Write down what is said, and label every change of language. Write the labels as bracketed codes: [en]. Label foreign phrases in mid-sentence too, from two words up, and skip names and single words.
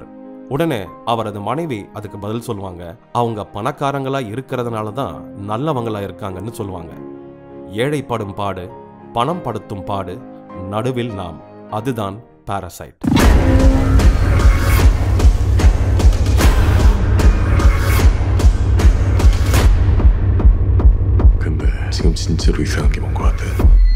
[ta] உடனே அவரது மனைவி அதுக்கு பதில் சொல்லுவாங்க, அவங்க பணக்காரங்களா இருக்கிறதுனால தான் நல்லவங்களா இருக்காங்கன்னு சொல்லுவாங்க. ஏழை படும் பாடு, பணம் படுத்தும் பாடு, நடுவில் நாம். அதுதான் பாரசைட். [ko] 근데 지금 진짜로 이상한 게 뭔 것 같아.